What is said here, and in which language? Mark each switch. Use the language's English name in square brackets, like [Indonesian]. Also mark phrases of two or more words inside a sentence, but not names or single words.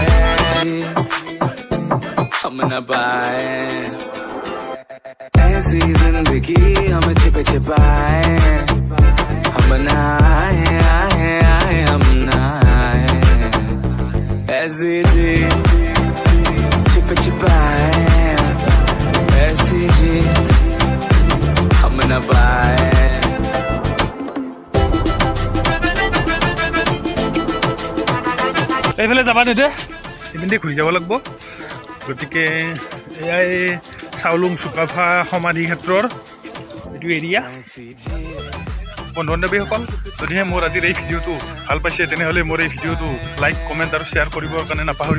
[Hindi] हम न पाए ऐसी जिंदगी हम छिप छिपाए, हम ना आए, हम ना आए, ऐसी जी छिप छिपाए, ऐसी जी हम न पाए। [Assamese] এইফালে যাবা নিদে, এইপিনে ঘূৰি যাব লাগিব। গতিকে এয়াই চাওলুং চুকাফা সমাধি ক্ষেত্ৰৰ এইটো এৰিয়া। বন্ধু বান্ধৱীসকল, যদিহে মোৰ আজিৰ এই ভিডিঅ'টো ভাল পাইছে, তেনেহ'লে মোৰ এই ভিডিঅ'টো লাইক, কমেণ্ট আৰু শ্বেয়াৰ কৰিবৰ কাৰণে নাপাহৰিব।